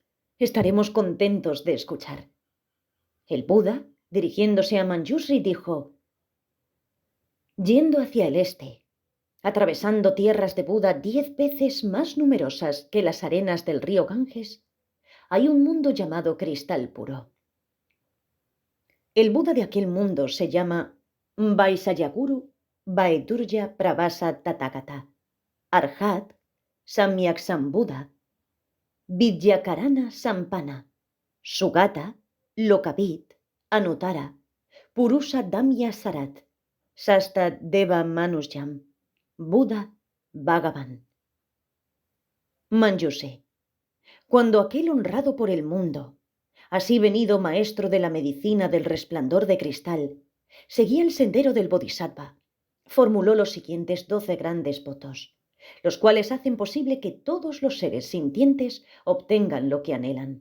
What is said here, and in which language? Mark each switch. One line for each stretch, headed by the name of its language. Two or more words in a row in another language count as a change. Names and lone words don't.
Spanish: Estaremos contentos de escuchar». El Buda, dirigiéndose a Manjushri, dijo: «Yendo hacia el este, atravesando tierras de Buda 10 veces más numerosas que las arenas del río Ganges, hay un mundo llamado cristal puro. El Buda de aquel mundo se llama Vaisayaguru Vaidurya Pravasa Tathagata, Arhat Samyaksambhuda, Vidyakarana Sampana, Sugata, Lokavit, Anuttara, Purusa Damya Sarat, Sasta Deva Manusyam, Buda Bhagavan». Manjushri, cuando aquel honrado por el mundo, así venido maestro de la medicina del resplandor de cristal, seguía el sendero del Bodhisattva, formuló los siguientes 12 grandes votos, los cuales hacen posible que todos los seres sintientes obtengan lo que anhelan.